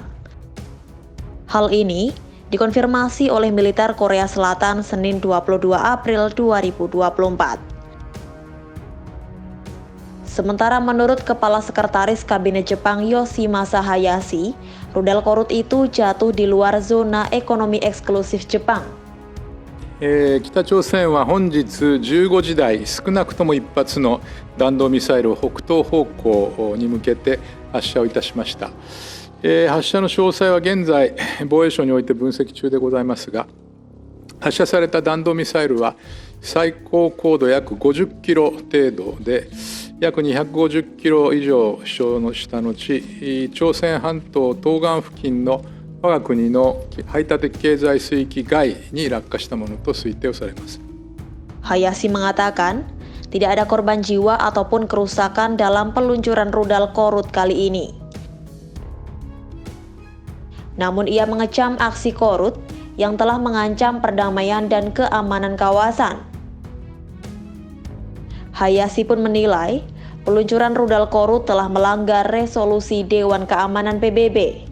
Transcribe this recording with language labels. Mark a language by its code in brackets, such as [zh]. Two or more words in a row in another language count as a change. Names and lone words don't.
[id] Hal ini dikonfirmasi oleh militer Korea Selatan Senin 22 April 2024. Sementara menurut Kepala Sekretaris Kabinet Jepang Yoshimasa Hayashi, rudal Korut itu jatuh di luar zona ekonomi eksklusif Jepang. [ja] 北朝鮮は本日15時台、少なくとも1発の弾道ミサイルを北東方向に向けて発射をいたしました。発射の詳細は現在、防衛省において分析中でございますが、発射された弾道ミサイルは最高高度約50キロ程度で、約250キロ以上飛翔した後、朝鮮半島東岸付近の我が国の排他的経済水域外に落下したものと推定をされます。 [id] Hayashi mengatakan, tidak ada korban jiwa ataupun kerusakan dalam peluncuran rudal Korut kali ini. Namun ia mengecam aksi Korut yang telah mengancam perdamaian dan keamanan kawasan. Hayashi pun menilai, peluncuran rudal Korut telah melanggar resolusi Dewan Keamanan PBB.